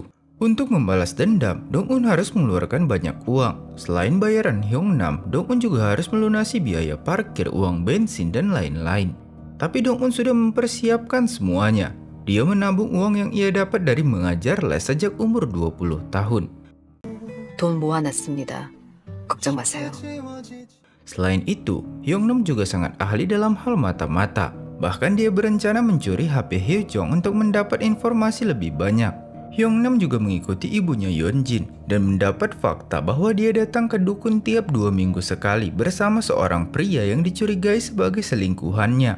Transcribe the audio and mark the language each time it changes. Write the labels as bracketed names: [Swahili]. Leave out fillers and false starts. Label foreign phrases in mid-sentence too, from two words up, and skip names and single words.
[Indonesian] Untuk membalas dendam, Dong-un harus mengeluarkan banyak uang. Selain bayaran Hyungnam, Dong-un juga harus melunasi biaya parkir, uang bensin, dan lain-lain. Tapi Dong-un sudah mempersiapkan semuanya. Dia menabung uang yang ia dapat dari mengajar les sejak umur 20 tahun. [Korean] 돈 모아놨습니다. 걱정 마세요. [Indonesian] Selain itu, Hyungnam juga sangat ahli dalam hal mata-mata. Bahkan dia berencana mencuri HP Hyojong untuk mendapat informasi lebih banyak. Hyungnam juga mengikuti ibunya Yeonjin dan mendapat fakta bahwa dia datang ke dukun tiap 2 minggu sekali bersama seorang pria yang dicurigai sebagai selingkuhannya.